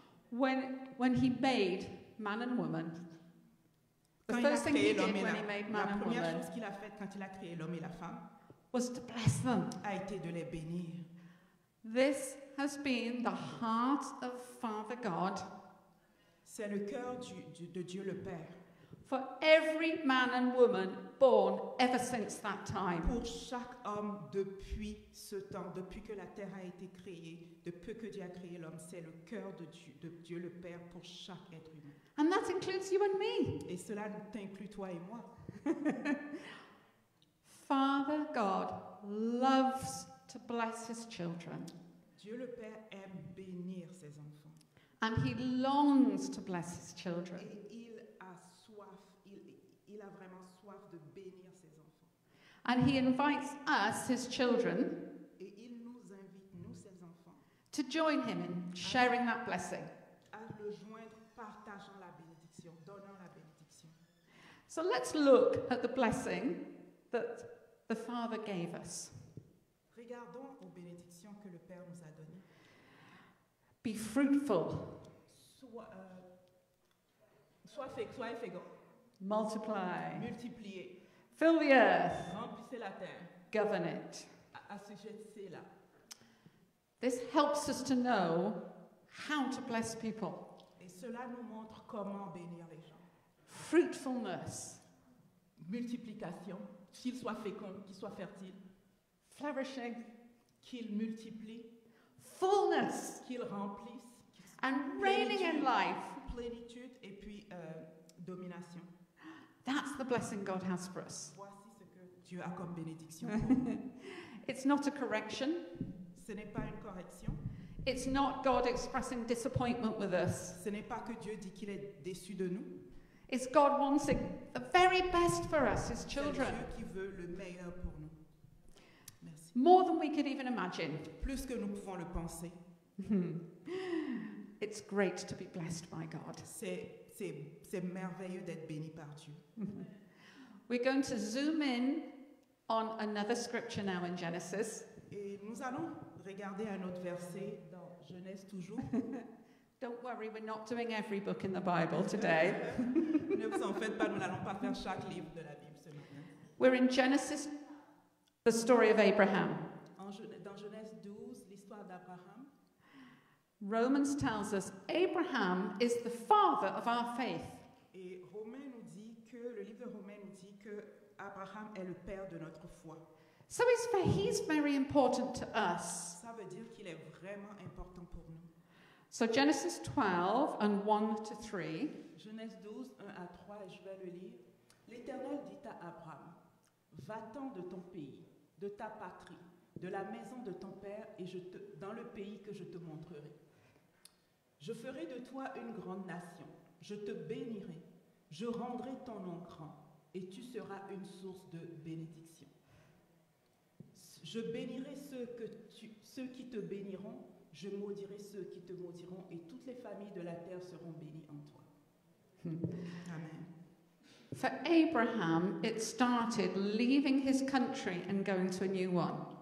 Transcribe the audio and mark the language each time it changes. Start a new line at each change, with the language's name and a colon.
English: when He made man and woman. The
French: Quand il a
English: first thing He
French: créé
English: did
French: l'homme et
English: when He made
French: la
English: man and
French: première
English: woman
French: chose qu'il a faite quand il a créé l'homme et la femme
English: was to bless them.
French: a été de les bénir.
English: This has been the heart of Father God
French: C'est le cœur de Dieu le Père.
English: for every man and woman born ever since that time.
French: Pour chaque homme depuis ce temps, depuis que la terre a été créée, depuis que Dieu a créé l'homme, c'est le cœur de Dieu le Père pour chaque être humain.
English: And that includes you and me.
French: Et cela t'inclut toi et moi.
English: Father God loves to bless His children,
French: Dieu le Père aime bénir ses enfants.
English: and He longs to bless His children.
French: Et il a soif, il a vraiment soif de bénir ses enfants.
English: And he invites us, his children,
French: Et il nous invite, nous, ses enfants,
English: to join him in sharing that blessing.
French: à le joindre, partageant la bénédiction, donnant la bénédiction.
English: So let's look at the blessing that the Father gave us.
French: Regardons aux bénédictions que le Père nous a données.
English: Be fruitful,
French: Soyez féconds,
English: multiply,
French: multipliez,
English: fill the earth,
French: remplissez la terre,
English: govern it.
French: assujettissez-la.
English: This helps us to know how to bless people.
French: Et cela nous montre comment bénir les gens.
English: Fruitfulness,
French: Multiplication, qu'ils soient féconds, qu'ils soient fertiles,
English: flourishing,
French: qu'ils multiplient,
English: fullness,
French: qu'ils remplissent,
English: and reigning in life.
French: plénitude et puis domination.
English: That's the blessing God has for us.
French: Voici ce que Dieu a comme bénédiction pour nous.
English: It's not a correction.
French: Ce n'est pas une correction.
English: It's not God expressing disappointment with us.
French: Ce n'est pas que Dieu dit qu'il est déçu de nous.
English: It's God wanting the very best for us, His
French: C'est
English: children.
French: Dieu qui veut le meilleur pour nous. Merci.
English: More than we could even imagine.
French: Plus que nous pouvons le penser.
English: It's great to be blessed by God.
French: C'est merveilleux d'être béni par Dieu.
English: We're going to zoom in on another scripture now in Genesis.
French: Et nous allons regarder un autre verset dans Genèse toujours.
English: Don't worry, we're not doing every book in the Bible today.
French: Ne vous en faites pas, nous n'allons pas faire chaque livre de la Bible ce matin.
English: We're in Genesis, the story of Abraham.
French: Dans Genèse 12, l'histoire d'Abraham,
English: Romans tells us Abraham is the father of our faith.
French: et Romains nous dit que, le livre de Romains nous dit que Abraham est le père de notre foi.
English: So he's very important to us.
French: Ça veut dire qu'il est vraiment important pour nous.
English: So Genesis 12 and 1 to 3.
French: Genèse 12, 1 à 3, et je vais le lire. L'Éternel dit à Abraham, va-t'en de ton pays, de ta patrie, de la maison de ton père, et dans le pays que je te montrerai. Je ferai de toi une grande nation, je te bénirai, je rendrai ton nom grand, et tu seras une source de bénédiction. Je bénirai ceux qui te béniront, je maudirai ceux qui te maudiront, et toutes les familles de la terre seront bénies en toi. Amen.
English: For Abraham, it started leaving his country and going to a new one.